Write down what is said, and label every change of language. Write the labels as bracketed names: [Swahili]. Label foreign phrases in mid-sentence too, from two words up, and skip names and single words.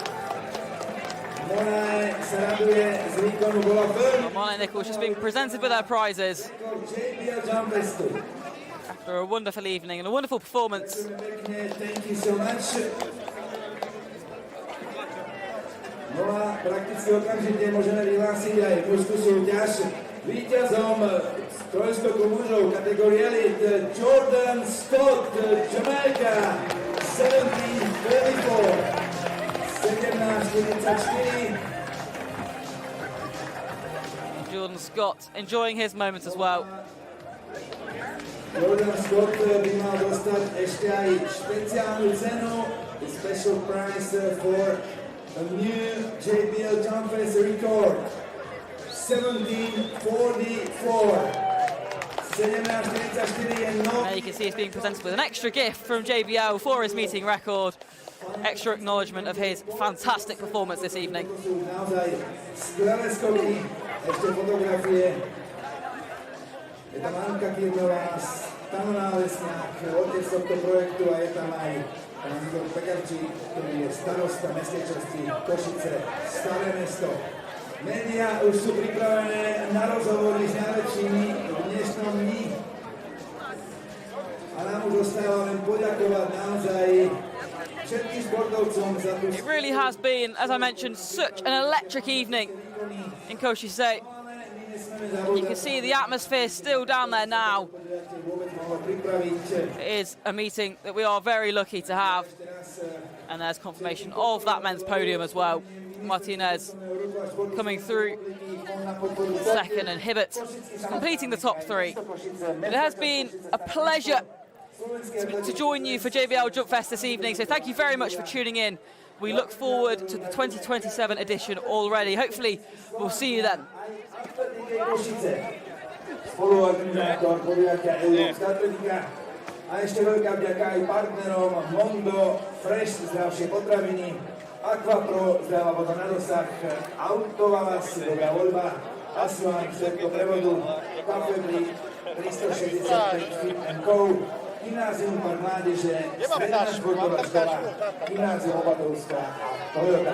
[English] Monet Nichols just being presented with her prizes JBL Jump Fest. after a wonderful evening and a wonderful performance. Thank you so much. [Slovak] No a prakticky okamžite môžeme vyhlásiť aj mužskú súťaž. Víťazom trojskoku mužov kategórie Elite Jordan Scott, Jamaica, 17:34. 17:44. [English] Jordan Scott enjoying his moments as well. [Slovak] Jordan Scott by mal dostať ešte aj špeciálnu cenu, [English] a special prize for a new JBL Jump Fest record. 17:44. 17:44 and no. There you can see he's being presented with an extra gift from JBL for his meeting record. Extra acknowledgement of his fantastic performance this evening. [Slovak] Naozaj skvelé skoky, ešte fotografie. Je tam Anka Kirnová, Stano Nálesňák, otec tohto projektu, a je tam aj pán Igor Pekarčík, ktorý je starosta mestskej časti Košice, Staré mesto. Média už sú pripravené na rozhovory s najlepšími v dnešnom dni. A nám už ostáva len poďakovať naozaj všetkým športovcom za tú... [English] It really has been, as I mentioned, such an electric evening in Kosice. You can see the atmosphere still down there now. It is a meeting that we are very lucky to have. And there's confirmation of that men's podium as well. Martinez coming through second, and Hibbert completing the top three. It has been a pleasure to join you for JBL Jump Fest this evening, so thank you very much for tuning in. We look forward to the 2027 edition already. Hopefully we'll see you then. [Slovak] A ešte veľká vďaka aj partnerom Mondo, Fresh, zdravšie potraviny, Aquapro, zdravá voda na dosah, Autovalas, dobrá voľba, Aslan, všetko prevodu, Cafebri, 365 Fit & Co, Gymnázium Park Mládeže, Stredná športová škola, Gymnázium Opatovská a Toyota.